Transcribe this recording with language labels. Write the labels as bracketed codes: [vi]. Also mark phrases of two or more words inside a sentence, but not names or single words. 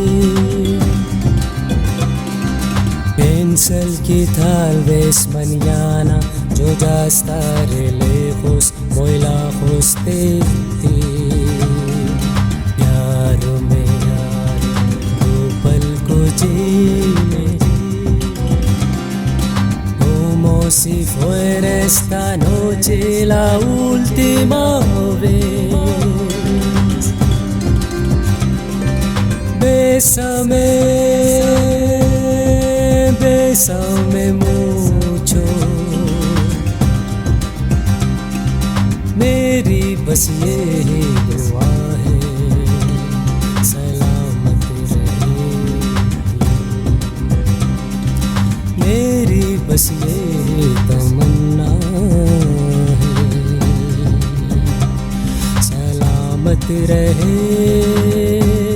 [es] Pensel que tal vez mañana yo ya estaré lejos, muy lejos de ti. [ur] پیار میں دو پل کو جی لیں، [es] como si fuera esta noche la última vez. Bésame mucho, [ur] میری بس یہی دعا ہے، سلامت رہے. میری بس یہی تمنا ہے، سلامت رہے.